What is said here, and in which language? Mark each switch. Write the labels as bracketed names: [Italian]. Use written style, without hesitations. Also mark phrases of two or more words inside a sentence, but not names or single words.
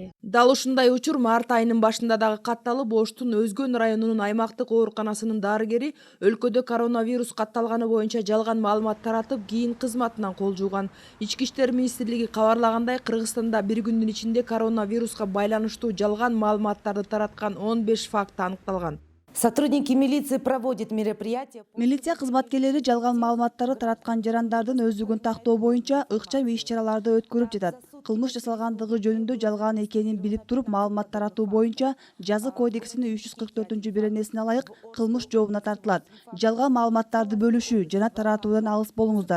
[Kyrgyz] Дал ушундай учур март айынын башында дагы катталып, Оштун Өзгөн районунун аймактык ооруканасынын дарыгери өлкөдө коронавирус катталганы боюнча жалган маалымат таратып, кийин кызматынан кол жууган. Ички иштер министрлиги кабарлагандай, Кыргызстанда бир күндүн ичинде коронавируска байланыштуу жалган маалыматтарды тараткан 15 факт аныкталган. [Russian] Сотрудники милиции проводят мероприятия. [Kyrgyz] Милиция кызматкерлери жалган маалыматтарды тараткан жарандардын өздүгүн тактоо боюнча ыкчам иш-чараларды өткөрүп жатат. Кылмыш жасалгандыгы жөнүндө жалган экенин билип туруп маалымат таратуу боюнча жаза кодексинин 344-беренесине ылайык кылмыш жообуна тартылат. Жалган маалыматтарды бөлүшүү жана таратуудан алыс болуңуздар.